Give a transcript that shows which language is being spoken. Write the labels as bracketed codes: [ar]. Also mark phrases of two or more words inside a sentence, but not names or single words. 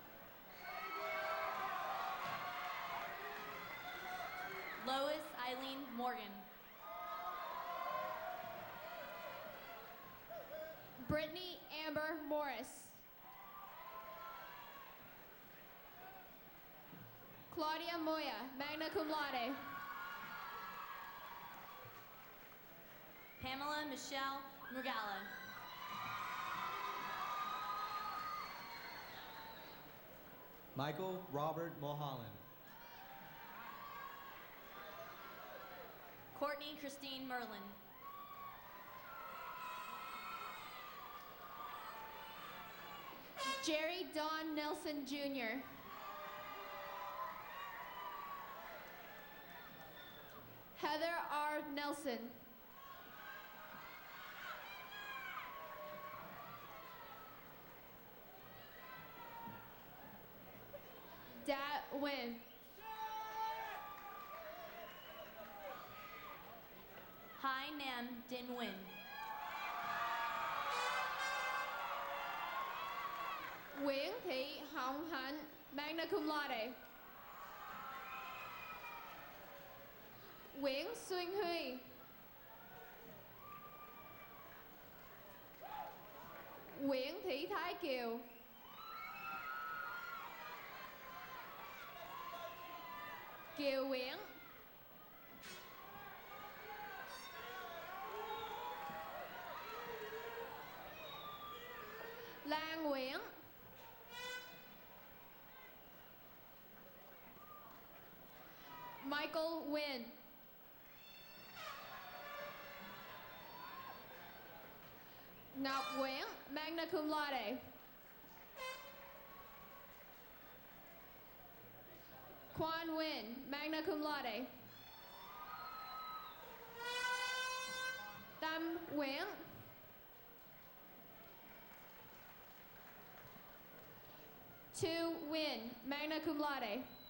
[en] Lois Eileen Morgan. Brittany Amber Morris. Claudia Moya, [la] magna cum laude. [en] Pamela Michelle Murgala. Michael Robert Mulholland. Courtney Christine Merlin. Jerry Don Nelson Jr. Heather R. Nelson. Dat Win. Hai Nam Din Win. Nguyễn Thị Hồng Hạnh, [la] magna cum laude. [en] Nguyễn Xuân Huy. Nguyễn Thị Thái Kiều. Kiều Nguyễn. Lan Nguyễn. Michael Wynn. Ngọc Nguyễn, [la] magna cum laude. Quan Nguyen, magna cum laude. [en] Tâm Nguyễn. Tu Nguyen, [la] magna cum laude.